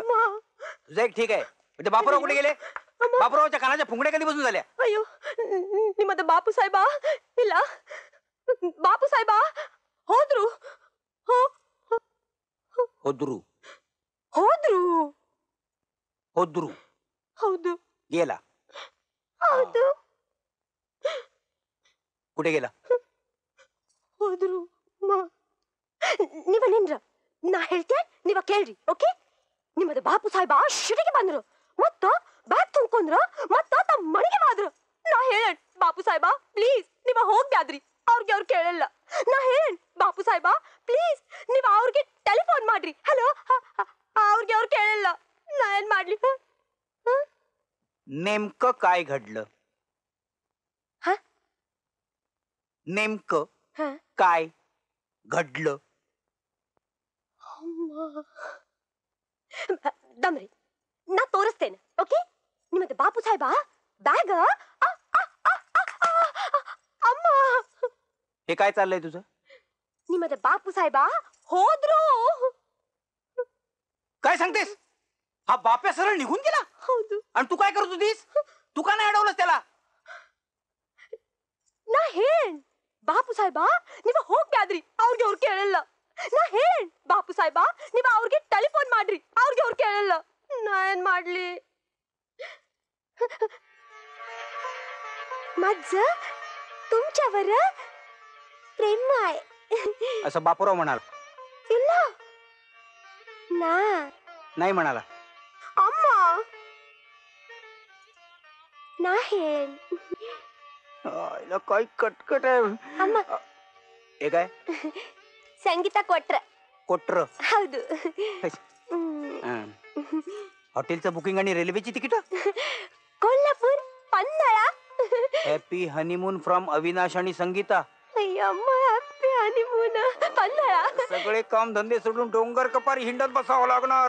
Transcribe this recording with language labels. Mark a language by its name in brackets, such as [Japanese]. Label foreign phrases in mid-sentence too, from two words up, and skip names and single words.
[Marathi] तुझं एक ठीक आहे. म्हणजे बापूराव कुठे गेले? बापूरावच्या कानाच्या फुंगड्या कधी बसून झाल्या? [Kannada] अयो निಮ್ಮದ ಬಾಪು ಸಾಹೇಬ ಇಲ್ಲ. ಬಾಪು ಸಾಹೇಬ ಹೋದ್ರು. होद्रू ಹೋದ್ರು. होद्रू ಹೌದು. [Marathi] गेला. [Kannada] ಹೌದು. [Marathi] कुठे गेला? [Kannada] ಹೋದ್ರು. ನೀವ ನಿನ್ರ ನಾ ಹೇಳ್ತೇನೆ, ನೀವ ಕೇಳ್ರಿ. ಓಕೆ? ನಿಮ್ಮದ ಬಾಪು ಸಾಹೇಬ ಶಿಟಿಗೆ ಬಂದ್ರು. ಮತ್ತ ಬ್ಯಾಗ್ ತುಂಬ್ಕೊಂಡ್ರು. ಮತ್ತ ತಮ್ಮ ಮನೆಗೆ ಹೋದ್ರು. ನಾ ಹೇಳೇನ್ ಬಾಪು ಸಾಹೇಬ ಪ್ಲೀಸ್ ನೀವ ಹೋಗ್ಬ್ಯಾದ್ರಿ. ಅವ್ರಿಗೆ ಅವ್ರು ಕೇಳಲ್ಲ. ನಾ ಹೇಳೇನ್ ಬಾಪು ಸಾಹೇಬ ಪ್ಲೀಸ್ ನೀವ ಅವ್ರಿಗೆ ಟೆಲಿಫೋನ್ ಮಾಡ್ರಿ. ಹಲೋ ಅವ್ರಿಗೆ ಅವ್ರು ಕೇಳಲ್ಲ. ನಾ ಏನ್ ಮಾಡ್ಲಿ? [Marathi] नेमकं काय घडलं? हा? नेमकं हा? काय घडलं? [Kannada] ದಮ್ರಿ ನಾ ತೋರಿಸ್ತೇನೆ ಓಕೆ ನಿಮ್ಮದು ಬಾಪು ಸಾಹೇಬ ಬ್ಯಾಗ್ ಅಮ್ಮ [Marathi] हे काय चाललंय तुझं? [Kannada] ನಿಮ್ಮದು ಬಾಪು ಸಾಹೇಬ ಹೋದ್ರು [Marathi] काय सांगतेस? हा बाप्या सरळ निघून गेला [Kannada] ಹೌದು [Marathi] आणि तू काय करत होतीस? तू का नाही अडवलंस त्याला? [Kannada] ನಾ ಹೇಳೇನ್ ಬಾಪು ಸಾಹೇಬ ನೀವು ಹೋಗ್ಬ್ಯಾದ್ರಿ ಅವ್ರಿಗೆ ಅವ್ರು ಕೇಳಲ್ಲ ನಾ ಹೇಳೇನ್ ಬಾಪು ಸಾಹೇಬ ನೀವು ಅವ್ರಿಗೆ ಟೆಲಿಫೋನ್ ಮಾಡ್ರಿ ಅವ್ರಿಗೆ ಅವ್ರು ಕೇಳಲ್ಲ ನಾ ಏನ್ ಮಾಡ್ಲಿ [Marathi] माझ तुमच्यावर प्रेम आहे असं बापूराव म्हणाला. [Kannada] ಇಲ್ಲ ನಾ [Marathi] नाही म्हणाला. [Kannada] ಅಮ್ಮ ನಾ ಹೇಳೇನ್ [Marathi] आईला काय कटकट आहे. [Kannada] ಅಮ್ಮ [Marathi] हे काय [Kannada] ಸಂಗೀತ ಕೊಟ್ರ कोटर? ಹೌದು [Marathi] हॉटेलचं बुकिंग आणि रेल्वेची तिकीट. कोल्हापूर पन्हाळा [English] happy honeymoon from [Marathi] अविनाश आणि संगीता. [English] अय्यम्मा happy honeymoon पन्हाळा [Marathi] सगळे काम धंदे सोडून डोंगर कपारी हिंडत बसावं लागणार.